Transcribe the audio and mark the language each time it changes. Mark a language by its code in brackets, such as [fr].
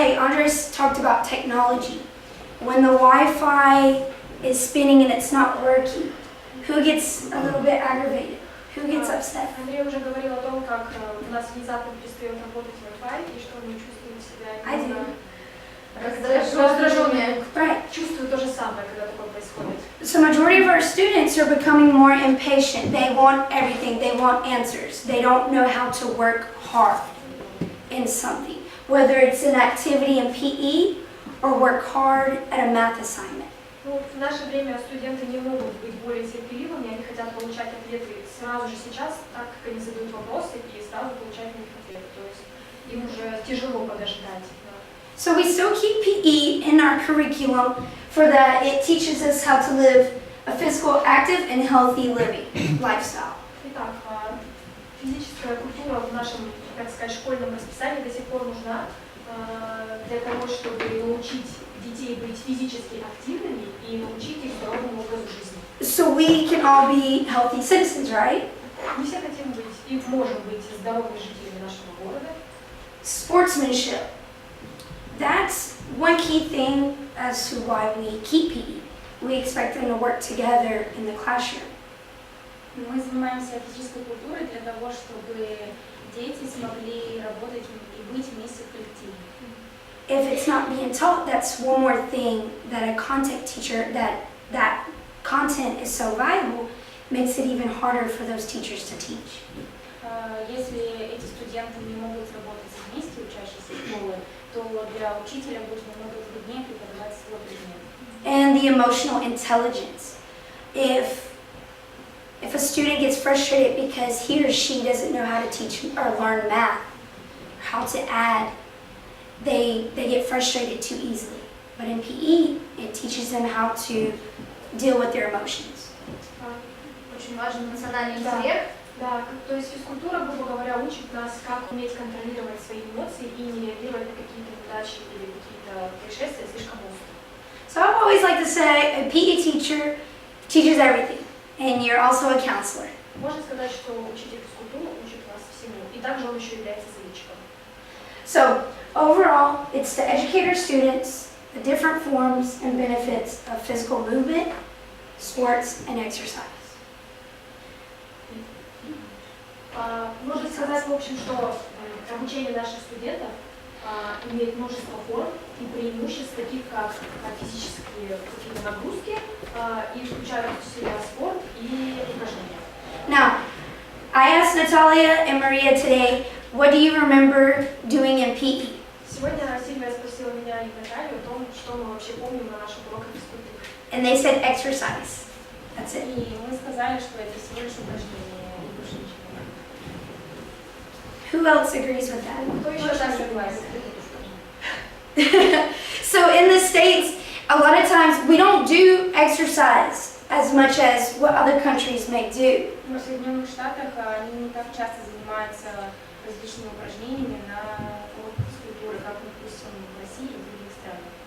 [en] Andres talked about technology. When the Wi-Fi is spinning and it's not working, who gets a little bit aggravated? Who gets upset? [ru] Андрей уже говорил о том, как у нас внезапно перестает работать Wi-Fi, и что мы чувствуем себя немного раздраженными. [en] Right. [ru] Чувствую то же самое, когда такое происходит. [en] So majority of our students are becoming more impatient. They want everything. They want answers. They don't know how to work hard in something, whether it's an activity in PE or work hard at a math assignment. [ru] Ну, в наше время студенты не могут быть более терпеливыми, они хотят получать ответы сразу же сейчас, так как они задают вопросы, и сразу получать на них ответы. То есть им уже тяжело подождать. [en] So we still keep PE in our curriculum for that it teaches us how to live a physical, active, and healthy living lifestyle. [ru] Итак, физическая культура в нашем, так сказать, школьном расписании до сих пор нужна для того, чтобы научить детей быть физически активными и научить их здоровому образу жизни. [en] So we can all be healthy citizens, right? [ru] Мы все хотим быть и можем быть здоровыми жителями нашего города. [en] Sportsmanship. That's one key thing as to why we keep PE. We expect them to work together in the classroom. [ru] Мы занимаемся физической культурой для того, чтобы дети смогли работать и быть вместе в коллективе. [en] If it's not being taught, that's one more thing that a content teacher, that content is so valuable, makes it even harder for those teachers to teach. [ru] Если эти студенты не могут работать вместе, учащиеся школы, то для учителя будет намного труднее преподавать свой предмет. [en] And the emotional intelligence. If a student gets frustrated because he or she doesn't know how to teach or learn math, how to add, they get frustrated too easily. But in PE, it teaches them how to deal with their emotions. [ru] Очень важен эмоциональный интеллект. Да, то есть физкультура, грубо говоря, учит нас, как уметь контролировать свои эмоции и не реагировать на какие-то неудачи или какие-то происшествия слишком остро. [en] So I always like to say a PE teacher teaches everything, and you're also a counselor. [ru] Можно сказать, что учитель физкультуры учит нас всему, и также он еще является советчиком. [en] So overall, it's to educate our students the different forms and benefits of physical movement, sports, and exercise. [ru] Можно сказать, в общем, что обучение наших студентов имеет множество форм и преимуществ, таких как физические какие-то нагрузки, и включают в себя спорт и упражнения. [en] Now, I asked Natalia and Maria today, what do you remember doing in PE? [ru] Сегодня Сильвия спросила меня и Наталью о том, что мы вообще помним на наших уроках физкультуры. [en] And they said exercise. That's it. [ru] И мы сказали, что это всего лишь упражнение и больше ничего. [en] Who else agrees with that? [ru] Кто еще с нами согласен? [en] So in the States, a lot of times we don't do exercise as much as what other countries may do. [ru] Но в Соединенных Штатах они не так часто занимаются различными упражнениями на уроках физкультуры, как, допустим, в России и в других странах.